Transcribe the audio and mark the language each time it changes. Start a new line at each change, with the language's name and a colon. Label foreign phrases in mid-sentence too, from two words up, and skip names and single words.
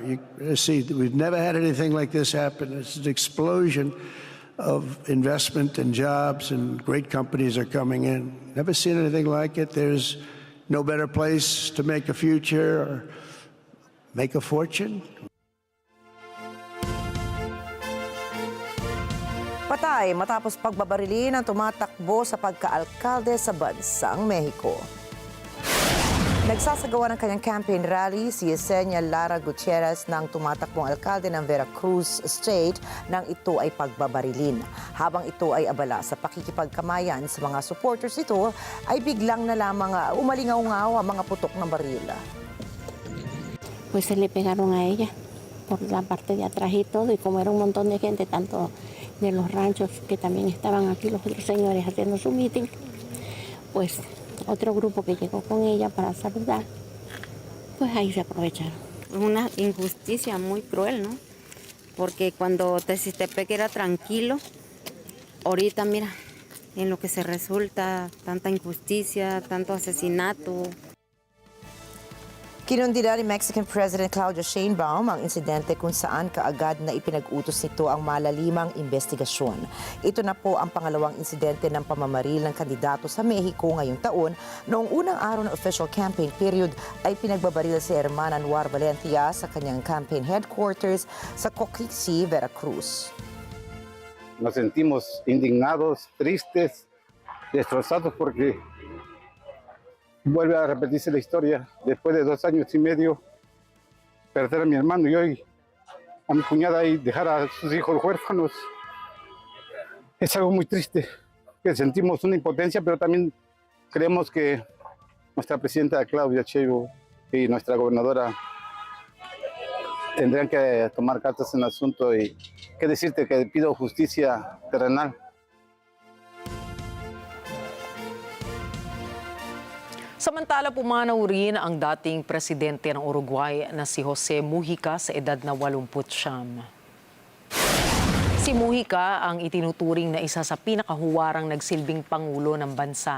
English: You see, we've never had anything like this happen. It's an explosion of investment and jobs, and great companies are coming in. Never seen anything like it. There's no better place to make a future or make a fortune.
Filipino: Patay matapos pagbabarilin ang tumatakbo sa pagkaalkalde sa bansang Mexico. Nagsasagawa ng kanyang
English: campaign rally
Filipino: si Yesenia Lara Gutierrez ng tumatakbong alkalde ng Veracruz State nang ito ay pagbabarilin. Habang ito ay abala sa pakikipagkamayan sa mga supporters nito, ay biglang na lamang umalingaw-ngaw ang mga putok ng baril.
Spanish: Pues se le pegaron a ella por la parte de atrás y todo, y como era un montón de gente, tanto de los ranchos que también estaban aquí los otros señores haciendo su meeting, pues otro grupo que llegó con ella para saludar, pues ahí se aprovecharon. Es una injusticia muy cruel, ¿no? Porque cuando Tezistepec era tranquilo, ahorita mira, en lo que se resulta, tanta injusticia, tanto asesinato.
Filipino: Kinundina ni
English: Mexican President
Filipino: Claudia Sheinbaum ang insidente kung saan kaagad na ipinag-utos nito ang malalimang investigasyon. Ito na po ang pangalawang insidente ng pamamaril ng kandidato sa Mexico ngayong taon. Noong unang araw ng
English: official campaign period
Filipino: ay pinagbabaril si Hermana Anwar Valencia sa kanyang campaign headquarters sa Coquixi, Veracruz.
Spanish: Nos sentimos indignados, tristes, destrozados porque vuelve a repetirse la historia. Después de 2 años y medio, perder a mi hermano y hoy a mi cuñada y dejar a sus hijos huérfanos. Es algo muy triste, que sentimos una impotencia, pero también creemos que nuestra presidenta Claudia Sheinbaum y nuestra gobernadora tendrían que tomar cartas en el asunto y que decirte que pido justicia terrenal.
Filipino: Samantala pumanaw rin ang dating presidente ng Uruguay na si Jose Mujica sa edad na 89. Si Mujica ang itinuturing na isa sa pinakahuwarang nagsilbing pangulo ng bansa.